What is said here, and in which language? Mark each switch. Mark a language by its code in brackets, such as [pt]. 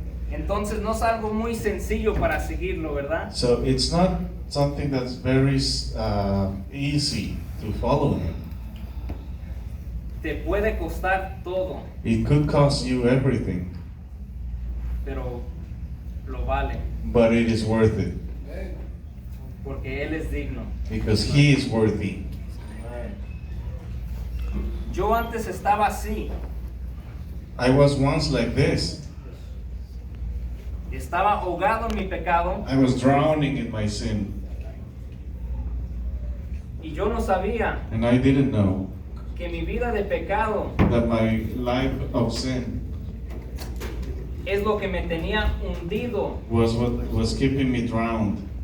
[es] Entonces no es algo muy sencillo para seguirlo, ¿verdad? [en] So it's not something that's very easy to follow Him. [es] Te puede costar todo, [en] It could cost you everything, [es] pero lo vale, [en] but it is worth it [es] porque Él es digno. [en] because He is worthy. [es] Yo antes estaba así, [en] I was once like this. [es] estaba ahogado en mi pecado [en] I was drowning in my sin, [es] y yo no sabía [en] and I didn't know [es] que mi vida de pecado [en] that my life of sin [es] es lo que me tenía hundido [en] was what was keeping me drowned